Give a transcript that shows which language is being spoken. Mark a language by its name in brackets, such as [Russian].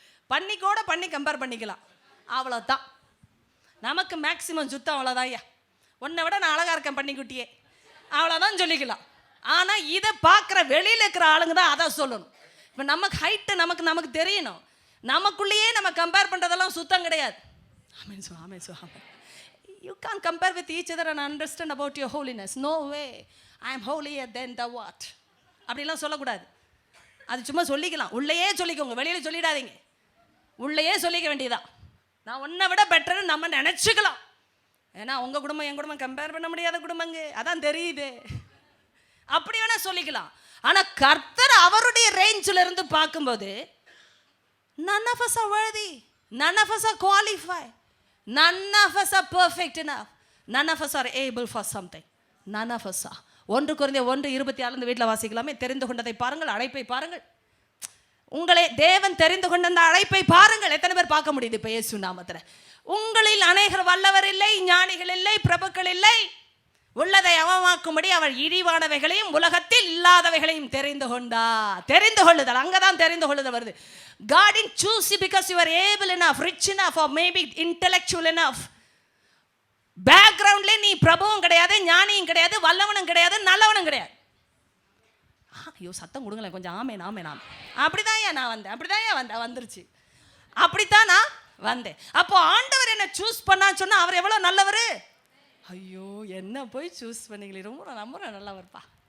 [Tamil] பன்னி கூட பண்ணி கம்பேர் பண்ணிக்கலாம், அவ்வளோதான். நமக்கு மேக்சிமம் சுத்தம் அவ்வளோதான் ஐயா. உன்னை விட நான் அழகாக இருக்கேன் பன்னிக்குட்டியே, அவ்வளோதான் சொல்லிக்கலாம். ஆனால் இதை பார்க்குற வெளியில் இருக்கிற ஆளுங்க தான் அதை சொல்லணும். இப்போ நமக்கு ஹைட்டு நமக்கு தெரியணும். நமக்குள்ளேயே நம்ம கம்பேர் பண்ணுறதெல்லாம் சுத்தம் கிடையாது. ஆமென் so amen so amen. [English] You can't compare with each other and understand about your holiness. No way. I am holier than the what. [Tamil] அப்படிலாம் சொல்லக்கூடாது. அது சும்மா சொல்லிக்கலாம், உள்ளேயே சொல்லிக்கோங்க, வெளியில் சொல்லிடாதீங்க. உள்ளேயே சொல்லிக்க வேண்டியதான். நான் உன்னை விட பெட்டர்னு நம்ம நினச்சிக்கலாம். ஏன்னா உங்கள் குடும்பம் என் குடும்பம் கம்பேர் பண்ண முடியாத குடும்பங்க, அதான் தெரியுது. அப்படி வேணால் சொல்லிக்கலாம். ஆனால் கர்த்தர் அவருடைய ரேஞ்சில் இருந்து பார்க்கும்போது, [English] none of us are worthy, none of us are qualified, none of us are perfect enough, none of us are able for something, none of us are. [Tamil] 1 Corinthians 1:26 வீட்டில் வாசிக்கலாமே. தெரிந்து கொண்டதை பாருங்கள், அழைப்பை பாருங்கள். உங்களை தேவன் தெரிந்து கொண்ட அந்த அழைப்பை பாருங்கள். எத்தனை பேர் பார்க்க முடியுது இப்போ இயேசு நாமத்தில்? உங்களில் அநேகர் வல்லவர் இல்லை, ஞானிகள் இல்லை, பிரபுக்கள் இல்லை, உள்ளதை அவமாக்கும்படி அவர் இழிவானவைகளையும் உலகத்தில் இல்லாதவைகளையும் தெரிந்து கொண்டா. தெரிந்து கொள்ளுதல், அங்கதான் தெரிந்து கொள்ளுதல் வருது. [English] God didn't choose you because you are able enough, rich enough, or maybe intellectual enough. [Tamil] பேக்ரவுண்ட்ல நீ பிரபுவும் கிடையாது, ஞானியும் கிடையாது, வல்லவனும் கிடையாது, நல்லவனும் கிடையாது. ஐயோ சத்தம் கொடுங்களேன் கொஞ்சம். ஆமேன் ஆமேன் ஆமேன். அப்படிதான் நான் வந்தேன், அப்படிதான் வந்துருச்சு, அப்படித்தான் நான் வந்தேன். அப்போ ஆண்டவர் என்ன சூஸ் பண்ணான்னு சொன்னா அவர் எவ்வளோ நல்லவர். ஐயோ என்ன போய் சூஸ் பண்ணீங்களே, ரொம்ப நம்புறேன் நல்லவர்ப்பா.